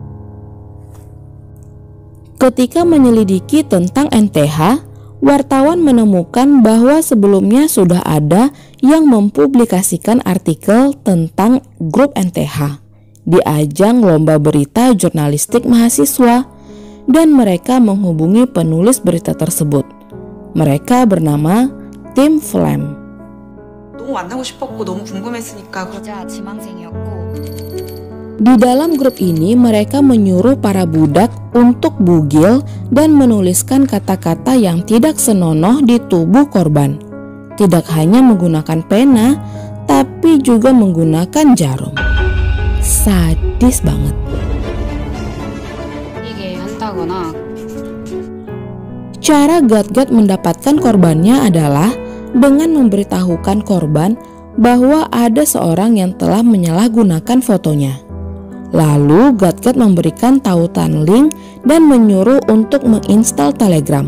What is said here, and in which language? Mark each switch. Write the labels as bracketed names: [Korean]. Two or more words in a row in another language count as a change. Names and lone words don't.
[Indonesian] Ketika menyelidiki tentang NTH, wartawan menemukan bahwa sebelumnya sudah ada yang mempublikasikan artikel tentang grup NTH di ajang lomba berita jurnalistik mahasiswa, dan mereka menghubungi penulis berita tersebut. Mereka bernama Tim Flam. [Korean] 너무 만나고 싶었고 너무 궁금했으니까. 기자 지망생이었고. [Indonesian] Di dalam grup ini mereka menyuruh para budak untuk bugil dan menuliskan kata-kata yang tidak senonoh di tubuh korban. Tidak hanya menggunakan pena, tapi juga menggunakan jarum. Sadis banget. [Korean] 이게 한다거나. [Indonesian] Cara Gat-Gat mendapatkan korbannya adalah dengan memberitahukan korban bahwa ada seorang yang telah menyalahgunakan fotonya. Lalu Gat-Gat memberikan tautan link dan menyuruh untuk menginstal Telegram.